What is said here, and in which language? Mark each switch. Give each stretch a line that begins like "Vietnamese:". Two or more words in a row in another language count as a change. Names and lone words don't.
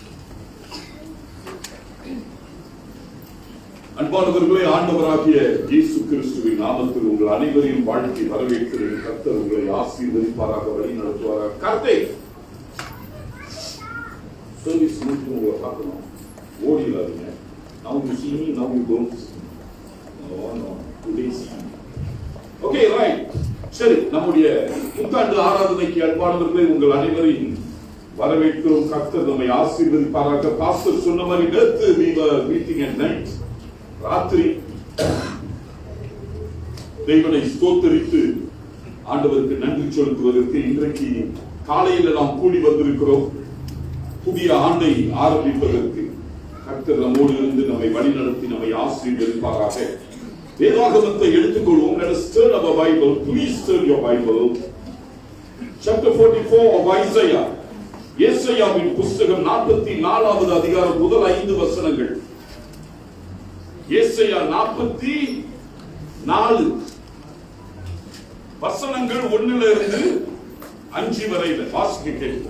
Tamil: அன்பானவர்களே, ஆண்டவராகிய இயேசு கிறிஸ்துவின் நாமத்தில் உங்கள் அனைவரையும் வாழ்க்கை வரவேற்கிறேன். கர்த்தர் உங்களை ஆசீர்வதிப்பாராக, வழி நடத்துவாராக. கர்த்தர் சர்வீஸ் முடிச்சு உங்களை பார்க்கணும், ஓடிடாதீங்க.
English: Now you see me, now you don't see me. No, today see me. Okay, right.
Tamil: சரி, நம்முடைய புத்தாண்டு ஆராதனைக்கு அன்பானவர்களே உங்கள் அனைவரையும் வரவேற்கிறோம். கர்த்தர் நம்மை ஆசீர்வதிப்பாராக. பாஸ்டர் சொன்ன மாதிரி நேற்று
English: we were meeting at night,
Tamil: ராத்திரி தேவனை ஸ்தோத்தரித்து ஆண்டவருக்கு நன்றி செலுத்துவதற்கு இன்றைக்கு காலையில் நாம் கூடி வந்திருக்கிறோம். புதிய ஆண்டை ஆரம்பிப்பதற்கு கர்த்தர் நம்மோடு இருந்து நம்மை வழிநடத்தி நம்மை ஆசீர்வதிப்பாராக. வேதாகமத்தை எடுத்துக்கொள்வோம்.
English: Let us turn our Bible. Please turn your Bible. Chapter 44 of Isaiah.
Tamil: ஏசாயாவின் புத்தகம் 44வது அதிகாரம் முதல் 5 வசனங்கள். ஏசாயா 44 வசனங்கள் 1லிருந்து 5 வரை வாசிக்க கேட்போம்.